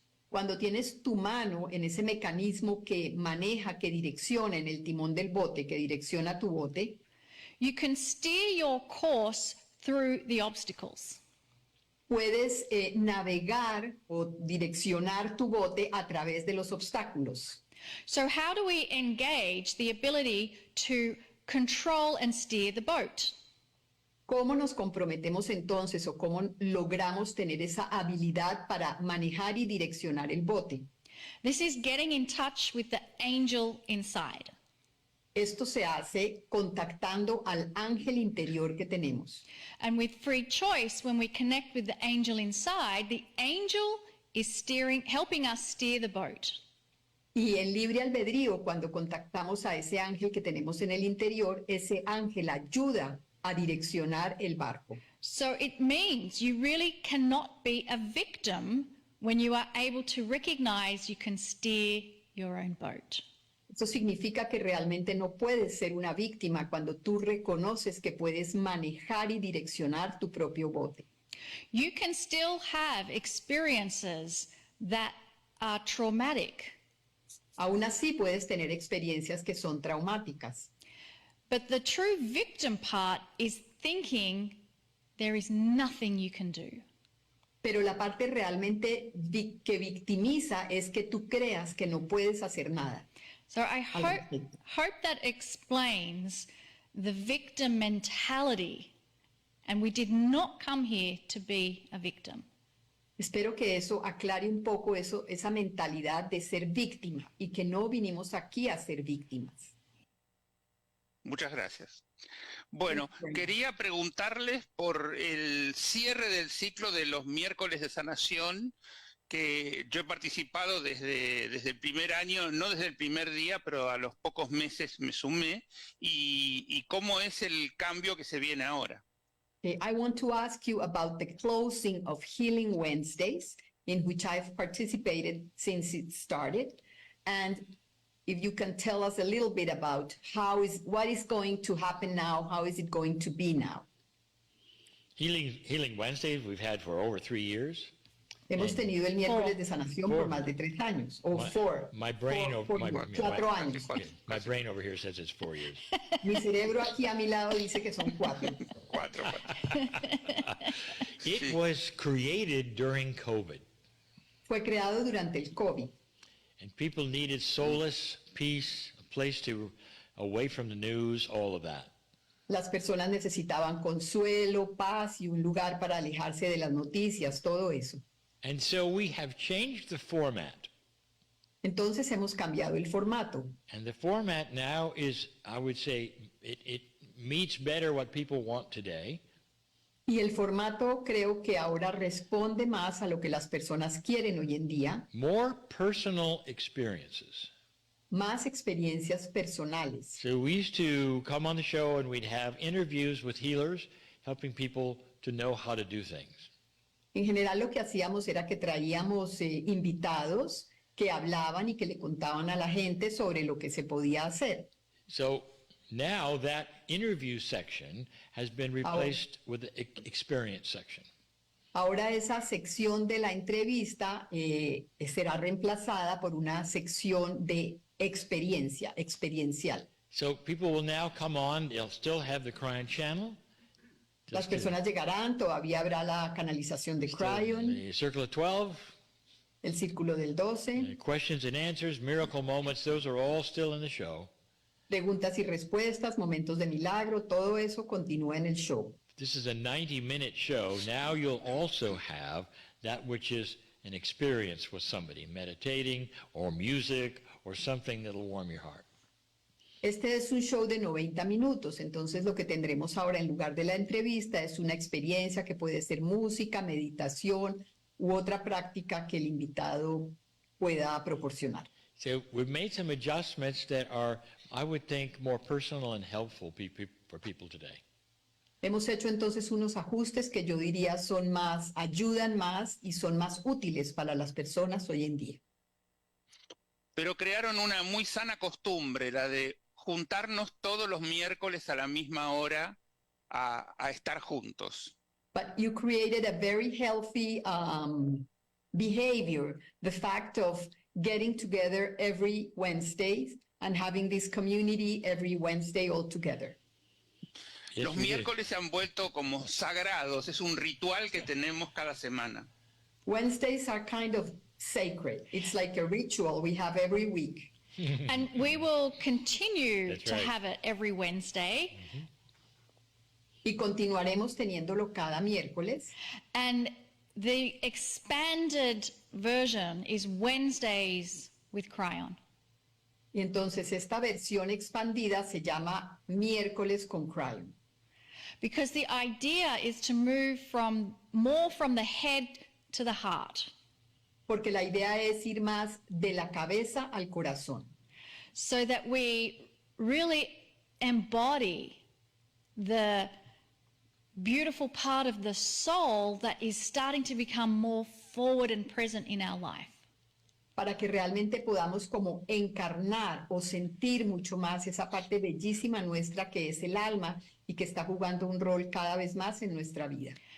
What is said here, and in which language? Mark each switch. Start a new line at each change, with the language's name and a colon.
Spanish: Cuando tienes tu mano en ese mecanismo que maneja, que direcciona en el timón del bote, que direcciona tu bote,
English: you can steer your course through the obstacles.
Spanish: puedes navegar o direccionar tu bote a través de los obstáculos.
English: So how do we engage the ability to control and steer the boat?
Spanish: ¿Cómo nos comprometemos entonces o cómo logramos tener esa habilidad para manejar y direccionar el bote?
English: This is getting in touch with the angel inside.
Spanish: Esto se hace contactando al ángel interior que tenemos.
English: And with free choice, when we connect with the angel inside, the angel is helping us steer the boat.
Spanish: Y en libre albedrío, cuando contactamos a ese ángel que tenemos en el interior, ese ángel ayuda a direccionar el barco.
English: So it means you really cannot be a victim when you are able to recognize you can steer your own boat.
Spanish: Eso significa que realmente no puedes ser una víctima cuando tú reconoces que puedes manejar y direccionar tu propio bote.
English: You can still have experiences that are traumatic.
Spanish: Aún así puedes tener experiencias que son traumáticas.
English: But the true victim part is thinking there is nothing you can do.
Spanish: Pero la parte realmente que victimiza es que tú creas que no puedes hacer nada.
English: So I hope that explains the victim mentality. And we did not come here to be a victim.
Spanish: Espero que eso aclare un poco esa mentalidad de ser víctima y que no vinimos aquí a ser víctimas. Muchas gracias. Bueno, quería preguntarles por el cierre del ciclo de los miércoles de sanación, que yo he participado desde el primer año, no desde el primer día, pero a los pocos meses me sumé, y cómo es el cambio que se viene ahora.
English: I want to ask you about the closing of Healing Wednesdays, in which I've participated since it started, and if you can tell us a little bit about what is going to happen now, how is it going to be now? Healing Wednesdays we've had for over 3 years.
Spanish: Hemos tenido el miércoles de sanación por más de 3 años, o 4 años.
English: My brain over here says it's 4 years.
Spanish: Mi cerebro aquí a mi lado dice que son 4.
English: It was created during COVID.
Spanish: Fue creado durante el COVID.
English: And people needed solace, peace, a place away from the news, all of that.
Spanish: Las personas necesitaban consuelo, paz y un lugar para alejarse de las noticias, todo eso.
English: And so we have changed the format.
Spanish: Entonces hemos cambiado el formato.
English: And the format now is, I would say, it meets better what people want today.
Spanish: Y el formato creo que ahora responde más a lo que las personas quieren hoy en día.
English: More personal experiences.
Spanish: Más experiencias personales.
English: So we used to come on the show and we'd have interviews with healers, helping people to know how to do things.
Spanish: En general lo que hacíamos era que traíamos invitados que hablaban y que le contaban a la gente sobre lo que se podía hacer.
English: So now that interview section has been replaced with the experience section.
Spanish: Ahora esa sección de la entrevista será reemplazada por una sección de experiencial.
English: So people will now come on, they'll still have the Kryon channel.
Spanish: Las personas llegarán, todavía habrá la canalización de Kryon,
English: The Circle of 12,
Spanish: el Círculo del 12,
English: questions and answers, miracle moments, those are all still in the show.
Spanish: preguntas y respuestas, momentos de milagro, todo eso continúa en el show.
English: This is a 90-minute show. Now you'll also have that which is an experience with somebody, meditating or music or something that'll warm your heart.
Spanish: Este es un show de 90 minutos, entonces lo que tendremos ahora en lugar de la entrevista es una experiencia que puede ser música, meditación u otra práctica que el invitado pueda proporcionar.
English: So we've made some adjustments that are, I would think, more personal and helpful for people today.
Spanish: Hemos hecho entonces unos ajustes que yo diría ayudan más y son más útiles para las personas hoy en día. Pero crearon una muy sana costumbre, la de juntarnos todos los miércoles a la misma hora a estar juntos.
English: But you created a very healthy behavior, the fact of getting together every Wednesday and having this community every Wednesday all together.
Spanish: Los miércoles se han vuelto como sagrados, es un ritual que tenemos cada semana.
English: Wednesdays are kind of sacred. It's like a ritual we have every week. And we will continue to have it every Wednesday.
Spanish: Y continuaremos teniéndolo cada miércoles.
English: And the expanded version is Wednesdays with Kryon.
Spanish: Y entonces esta versión expandida se llama miércoles con Kryon.
English: Because the idea is to move more from the head to the heart.
Spanish: Porque la idea es ir más de la cabeza al corazón.
English: So that we really embody the beautiful part of the soul that is starting to become more forward and present in our life.
Spanish: Para que realmente podamos como encarnar o sentir mucho más esa parte bellísima nuestra que es el alma y que está jugando un rol cada vez más en nuestra vida.